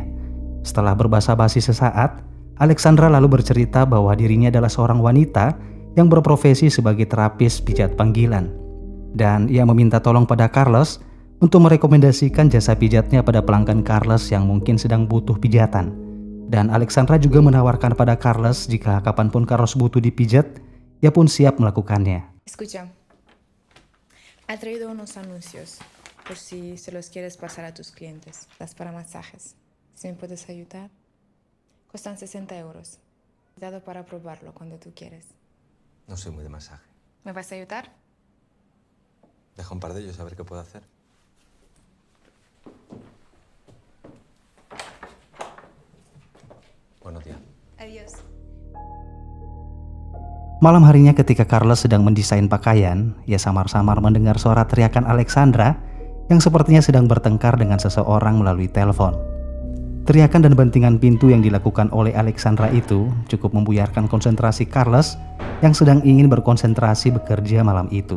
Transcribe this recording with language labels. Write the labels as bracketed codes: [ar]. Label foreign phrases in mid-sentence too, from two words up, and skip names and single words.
[id] Setelah berbasa-basi sesaat, Alexandra lalu bercerita bahwa dirinya adalah seorang wanita yang berprofesi sebagai terapis pijat panggilan. Dan ia meminta tolong pada Carlos untuk merekomendasikan jasa pijatnya pada pelanggan Carlos yang mungkin sedang butuh pijatan. Dan Alexandra juga menawarkan pada Carlos jika kapanpun Carlos butuh dipijat, ia pun siap melakukannya. [es] Escucha. Ha traído unos anuncios por si se los quieres pasar a tus clientes. Las para masajes. Si me puedes ayudar. Cuestan 60 euros. Dado para probarlo cuando tú quieres. No soy muy de masaje. ¿Me vas a ayudar? Deja un par de ellos a ver qué puedo hacer. Buenos días. Adiós. [id] Malam harinya ketika Carlos sedang mendesain pakaian, ia samar-samar mendengar suara teriakan Alexandra yang sepertinya sedang bertengkar dengan seseorang melalui telepon. Teriakan dan bantingan pintu yang dilakukan oleh Alexandra itu cukup membuyarkan konsentrasi Carlos yang sedang ingin berkonsentrasi bekerja malam itu.